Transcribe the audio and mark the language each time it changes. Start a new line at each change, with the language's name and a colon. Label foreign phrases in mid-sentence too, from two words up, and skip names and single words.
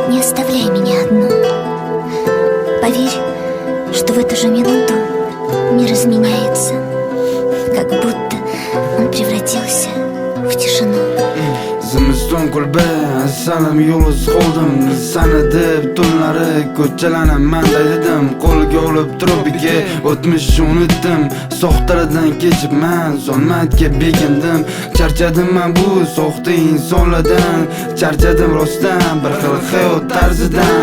Russian: оставляй меня одну. Поверь, что в эту же минуту мир изменяется, как будто он превратился в тишину.
Uzbek: Zimiston kulba, salam yolg'iz qoldim. Sana deb tunlari ko'chalarni man dedim. Qo'lga olib turib beke, o'tmishni unutdim. Soxtalardan kechibman, zulmatga bekindim. Charchadim men bu soxta insonlardan, charchadim rostdan, bir xil hayot tarzidan.